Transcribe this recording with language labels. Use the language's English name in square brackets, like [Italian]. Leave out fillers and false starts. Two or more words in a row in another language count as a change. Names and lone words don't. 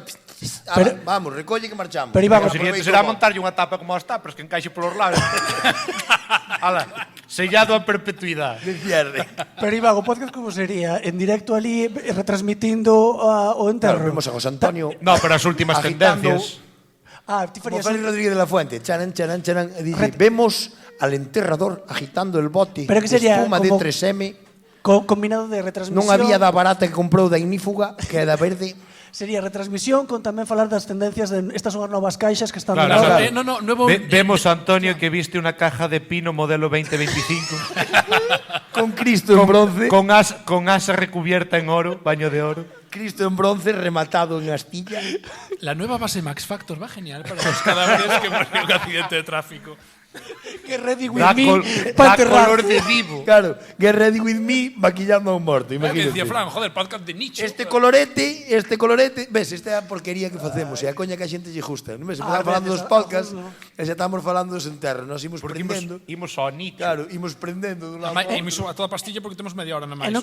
[Galician] Pero- vamos, recolle que marchamos. Pero, Iván, O seguinte será montarlle unha tapa como as tapas que encaixe polos lados. Ala, sellado a perpetuidade. [Spanish] de cierre. [Galician] Pero Iván, o podcast como sería? En directo ali retransmitindo o enterro? [Spanish] Claro, vemos a José Antonio [Galician] No, pero as últimas agitando- tendencias. Ti Como farías Félix un... [Spanish] Rodríguez de la Fuente, charan, charan, charan, e dice, vemos al enterrador agitando el bote [Galician] Pero que de sería espuma de como- 3M. combinado de retransmisión. Non había da barata que comprou da ignífuga, que é da verde. Sería retransmisión con tamén falar das tendencias de estas son as novas caixas que están Claro, de moda. claro. No, [Spanish] nuevo... Vemos a Antonio que viste una caja de pino modelo 2025 Con Cristo en bronce. con asa recubierta en oro, baño de oro. Cristo en bronce rematado en astilla. La nueva base Max Factor va genial para los cadáveres que mueren en un accidente de tráfico. [English] Que ready with [Spanish] Da, me da para enterrar. color de vivo. Claro, [English] get ready with me [Spanish] maquillando a un muerto, Que imagínate. decía Fran, joder, podcast de nicho. [Galician] Este colorete, ves, esta é a porquería que facemos, e a coña que a xente lle gusta. Non ves, empezamos falando dos podcasts, e xa estamos falando dos enterros, nós imos Porque prendendo. imos ao nicho. Claro, imos prendendo dun lado. E iso a toda pastilla porque temos media hora na máis.